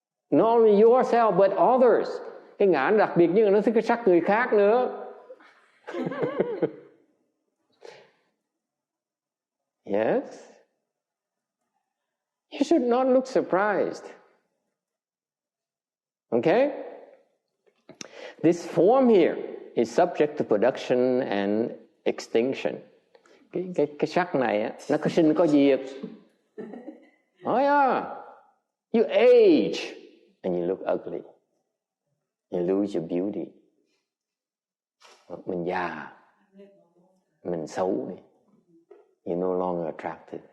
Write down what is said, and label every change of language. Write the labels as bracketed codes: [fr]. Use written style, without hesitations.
[en] Not only yourself, but others. [vi] Cái ngã đặc biệt nhưng mà nó thích cái sắc người khác nữa. [en] Yes? You should not look surprised. Okay? This form here is subject to production and extinction. [vi] Cái sắc này á, nó có sinh có diệt. [en] Oh yeah. You age and you look ugly. You lose your beauty. [vi] Mình già, mình xấu đi. [en] You're no longer attractive.